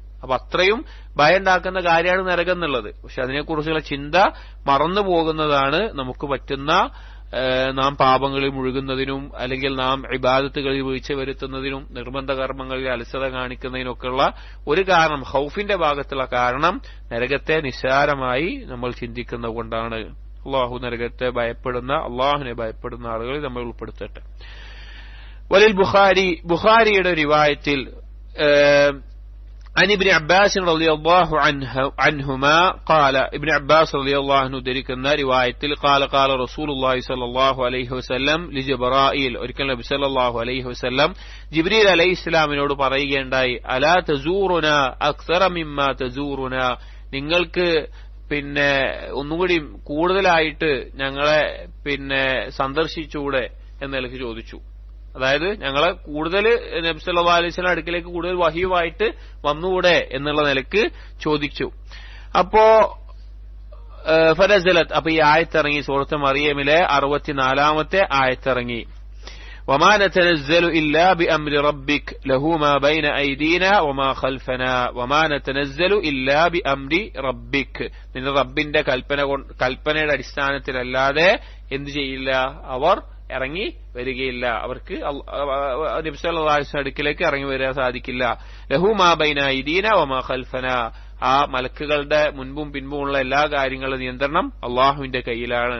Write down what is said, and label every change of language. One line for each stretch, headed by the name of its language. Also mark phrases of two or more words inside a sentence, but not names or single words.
Malayalam: അപ്പൊ അത്രയും ഭയം ഉണ്ടാക്കുന്ന കാര്യമാണ് നരകം എന്നുള്ളത്. പക്ഷെ അതിനെക്കുറിച്ചുള്ള ചിന്ത മറന്നു പോകുന്നതാണ് നമുക്ക് പറ്റുന്ന നാം പാപങ്ങളിൽ മുഴുകുന്നതിനും അല്ലെങ്കിൽ നാം ഇബാദത്തുകളിൽ വീഴ്ച വരുത്തുന്നതിനും നിർബന്ധ കർമ്മങ്ങളിൽ അലസത കാണിക്കുന്നതിനൊക്കെയുള്ള ഒരു കാരണം, ഖൗഫിന്റെ ഭാഗത്തുള്ള കാരണം നരകത്തെ നിസ്സാരമായി നമ്മൾ ചിന്തിക്കുന്നത് കൊണ്ടാണ്. അള്ളാഹു നരകത്തെ ഭയപ്പെടുന്ന, അള്ളാഹുവിനെ ഭയപ്പെടുന്ന ആളുകളിൽ നമ്മൾ ഉൾപ്പെടുത്തട്ടെ. വലിൽ ബുഖാരിയുടെ റിവായത്തിൽ
Arabic: عن ابن عباس رضي الله عنهما قال, ابن عباس رضي الله عنه
Malayalam: ധരിക്കുന്ന റിവായത്തിൽ
Arabic: قال رسول الله صلى الله عليه وسلم لجبرائيل,
Malayalam: ഒരിക്കൽ നബി
Arabic: صلى الله عليه وسلم
Malayalam: ജിബ്രീൽ അലൈഹിസ്സലാമിനോട് പറയുകയുണ്ടായി,
Arabic: ألا تزورنا أكثر مما تزورنا,
Malayalam: നിങ്ങൾക്ക് ഒന്നുകൂടി കൂടുതലായിട്ട് ഞങ്ങളെ സന്ദർശിച്ചൂടെ എന്ന് ചോദിച്ചു. അതായത് ഞങ്ങളെ കൂടുതൽ നബി
Arabic: صلى الله عليه وسلم
Malayalam: അടുക്കിലേക്ക് കൂടുതൽ വഹീവായിട്ട് വന്നുകൂടെ എന്നുള്ള നിലക്ക് ചോദിച്ചു. അപ്പോ ഫനസലത്ത്, അപ്പൊ ഈ ആയത്തിറങ്ങി. സൂറത്ത് മറിയമിലെ 64-ാമത്തെ ആയത്തിറങ്ങി.
Arabic: وما نتنزل إلا بأمر ربك له ما بين أيدينا وما خلفنا وما نتنزل إلا بأمر ربك.
Malayalam: നിന്റെ റബ്ബിന്റെ കൽപ്പനയുടെ അടിസ്ഥാനത്തിലല്ലാതെ എന്ത് ചെയ്യില്ല, അവർ ഇറങ്ങി വരികയില്ല. അവർക്ക് നബി
Arabic: صلى الله عليه وسلم
Malayalam: അടുക്കിലേക്ക് ഇറങ്ങി വരാൻ സാധിക്കില്ല.
Arabic: له ما بين أيدينا وما خلفنا.
Malayalam: ആ മലക്കുകളുടെ മുൻപും പിൻപുമുള്ള എല്ലാ കാര്യങ്ങളുടെ നിയന്ത്രണം അള്ളാഹുവിന്റെ കയ്യിലാണ്.